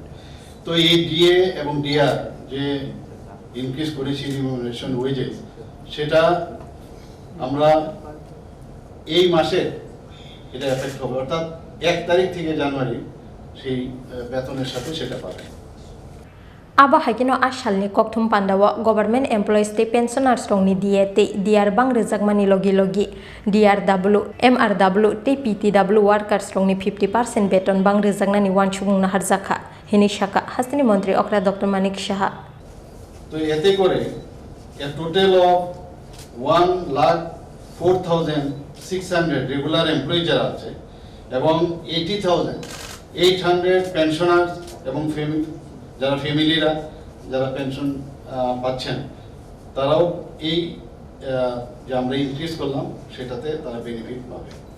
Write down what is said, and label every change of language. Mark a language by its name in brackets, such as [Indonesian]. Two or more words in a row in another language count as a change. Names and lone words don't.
[Bangla] তো এই ডিএ এবং ডিআর যে ইনক্রিজ করেছি [English] remuneration wages, [Bangla] সেটা আমরা এই মাসে এটা এফেক্ট হবে, অর্থাৎ 1 তারিখ থেকে জানুয়ারি সেই বেতনের সাথে সেটা পাবে। [Kok Borok] Aba haikino asalni kokthum pandawa [English] government employees [Kok Borok] te pensioners rongni DR bang rejakmani logi DRW MRW te PTW workers rongni 50% beton bang rejaknani wansubung na harjaka hini shaka Hasteni Montri Okra Dr. Manik Shaha [Bangla] তো এতে করে [English] a total of [Bangla] 1,04,600 [English] regular employee [Bangla] যারা আছে এবং 80,800 পেনশনার্স এবং যারা ফ্যামিলিরা যারা পেনশন পাচ্ছেন তারাও এই যে আমরা ইনক্রিজ করলাম সেটাতে তারা বেনিফিট পাবে।